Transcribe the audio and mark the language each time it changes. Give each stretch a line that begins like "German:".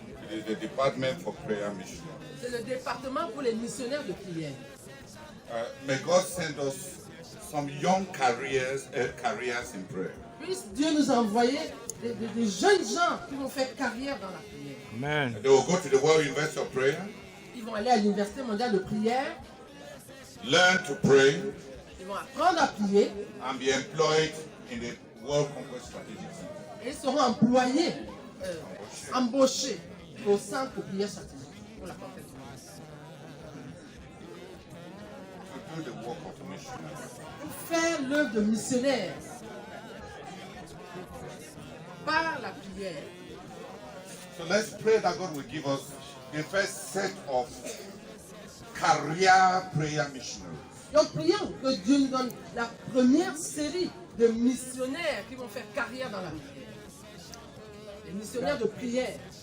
English: It is the department for prayer missionaries.
French: C'est le département pour les missionnaires de prière.
English: May God send us some young careers in prayer.
French: Puisse Dieu nous envoyer des jeunes gens qui vont faire carrière dans la prière.
English: Amen. They will go to the World University of Prayer,
French: Ils vont aller à l'Université mondiale de prière.
English: learn to pray,
French: Ils vont apprendre à prier.
English: and be employed in the World Conquest Strategic Center.
French: Et ils seront employés, embauchés au centre de prière stratégique pour la conquête.
English: To do the work of missionaries.
French: Pour faire l'œuvre de missionnaire par la prière.
English: So let's pray that God will give us the first set of career prayer missionaries.
French: Donc prions que Dieu nous donne la première série de missionnaires qui vont faire carrière dans la prière. Les missionnaires de prière.